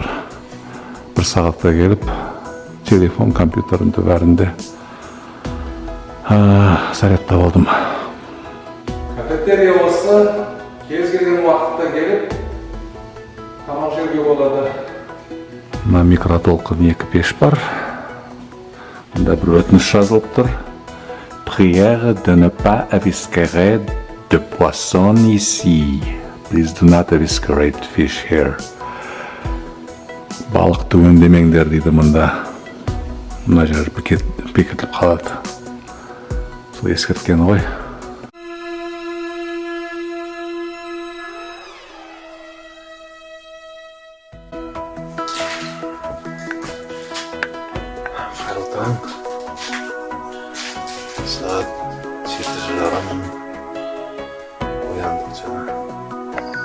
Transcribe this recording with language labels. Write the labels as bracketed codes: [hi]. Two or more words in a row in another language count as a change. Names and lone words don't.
[kk] 1 сағатта келіп, телефон, компьютерінде бәрінде зарядтап алдым. Кафетерия осы, кез келген уақытта келіп, тамақ жеуге болады. Мына микротолқын 2 пеш бар. Мұнда бір өтініш жазылып тұр. [fr] Prière de ne pas avisquer de poisson ici. [en] Please do not avisquer fish here. [kk] Балықты өңдемеңдер дейді мұнда. Мына жер бекітіліп қалады. Сол ескерткен ғой. Saat 7:30 ояндық жаңа.